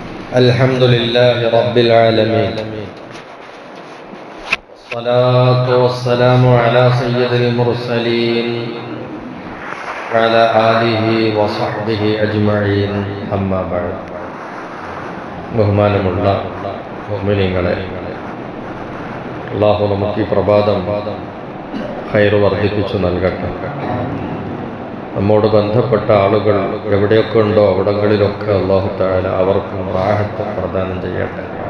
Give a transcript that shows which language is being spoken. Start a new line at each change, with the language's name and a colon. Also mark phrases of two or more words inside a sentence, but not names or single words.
Arabic: الحمد لله رب العالمين، والصلاة والسلام على سيد المرسلين وعلى آله وصحبه أجمعين. أما بعد.
Malayalam: ബഹുമാനമുള്ള മുഅ്മിനീങ്ങളെ, അല്ലാഹു നമുക്ക് ഈ പ്രഭാതം ഖൈർ വർദ്ധിപ്പിച്ചു നൽകട്ടെ. നമ്മോട് ബന്ധപ്പെട്ട ആളുകൾ എവിടെയൊക്കെ ഉണ്ടോ അവിടങ്ങളിലൊക്കെ
Arabic: الله تعالى
Malayalam: അവർക്കും റാഹത്ത് പ്രദാനം ചെയ്യട്ടെ.